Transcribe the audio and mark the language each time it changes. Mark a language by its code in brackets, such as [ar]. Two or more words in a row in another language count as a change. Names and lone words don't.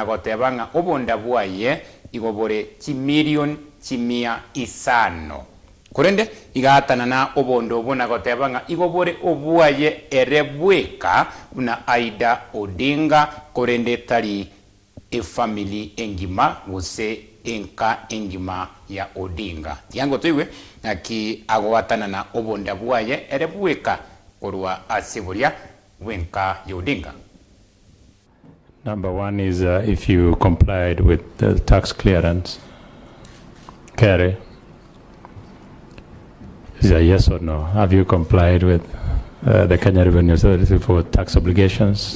[guz] gotebanga obonda bwaye igobore chimilion chimia isano kurende igatana na obondo bona gotebanga igobore obwaye erebweka una Aida Odinga kurende tari family engima guse enka engima ya Odinga yango tuiwe aki agowatana na obonda bwaye erebweka kurwa asiburia wenka ya Odinga. [en] Number one is if you complied with the tax clearance. Kerry, is a yes or no? Have you complied with the Kenya Revenue Authority for tax obligations?